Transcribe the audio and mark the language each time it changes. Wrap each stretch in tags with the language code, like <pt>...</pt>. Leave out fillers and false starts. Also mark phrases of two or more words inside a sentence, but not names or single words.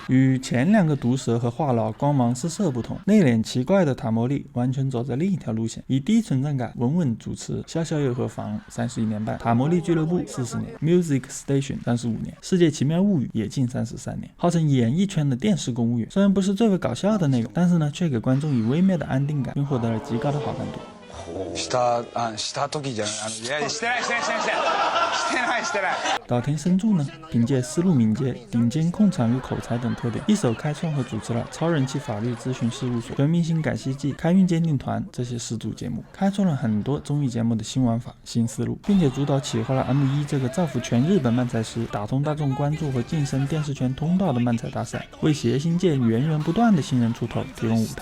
<zh>与前2个毒舌和话痨光芒四射不同，内敛奇怪的塔摩利完全走在另一条路线，以低存在感稳稳主持笑笑又何妨31年半，塔摩利俱乐部40年， Music Station 35年，世界奇妙物语也近33年，号称演艺圈的电视公务员。虽然不是最为搞笑的那个，但是呢却给观众以微妙的安定感，并获得了极高的好感度。</zh> <ja>した時じゃない。いや、してない。</ja> <zh>岛田伸助呢，凭借思路敏捷、顶尖控场与口才等特点，一手开创和主持了超人气法律咨询事务所、全明星改戏季、开运鉴定团这些始祖节目，开创了很多综艺节目的新玩法、新思路，并且主导企划了 M1 这个造福全日本漫才师、打通大众关注和晋升电视圈通道的漫才大赛，为谐星界源源不断的新人出头提供舞台。</zh>